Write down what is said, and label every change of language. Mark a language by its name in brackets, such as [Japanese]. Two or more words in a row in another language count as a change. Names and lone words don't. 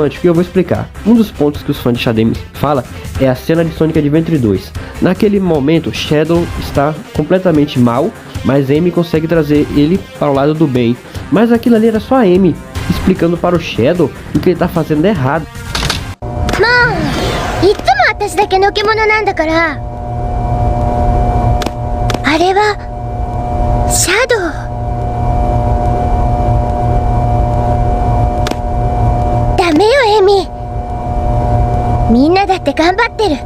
[Portuguese] E eu vou explicar. Um dos pontos que os fãs de Shadow fala é a cena de Sonic Adventure 2. Naquele momento, Shadow está completamente mal, mas Amy consegue trazer ele para o lado do bem. Mas aquilo ali era só a Amy explicando para o Shadow o que ele está fazendo errado. [Japanese] いつも私だけのけ者なんだから。あれはシャドウ。ダメよエミ。みんなだって頑張ってる。